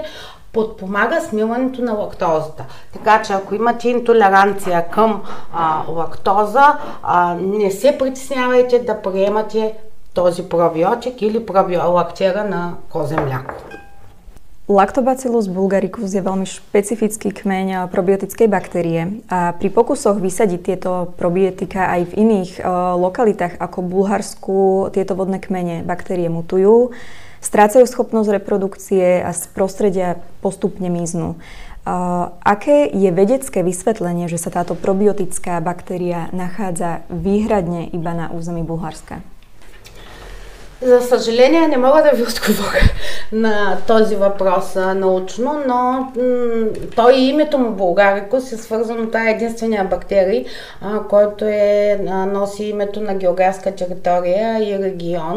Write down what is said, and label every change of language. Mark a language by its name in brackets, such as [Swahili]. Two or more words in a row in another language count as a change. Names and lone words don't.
[Bulgarian] Подпомага смилането на лактозата. Така че ако имате интолеранция към лактоза, не се притеснявайте да приемате този пробиотик или лактера на козе мляко. [Slovak] Lactobacillus bulgaricus je veľmi špecifický kmeň probiotickej baktérie a pri pokusoch vysadiť tieto probiotika aj v iných lokalitách ako Bulharsku tieto vodné kmene baktérie mutujú, strácajú schopnosť reprodukcie a z prostredia postupne miznú. Aké je vedecké vysvetlenie, že sa táto probiotická baktéria nachádza výhradne iba na území Bulharska? [Bulgarian] За съжаление не мога да ви отговоря на този въпрос научно, но той и името му булгарикус е свързано, това е единствения бактерий, който носи името на географска територия и регион.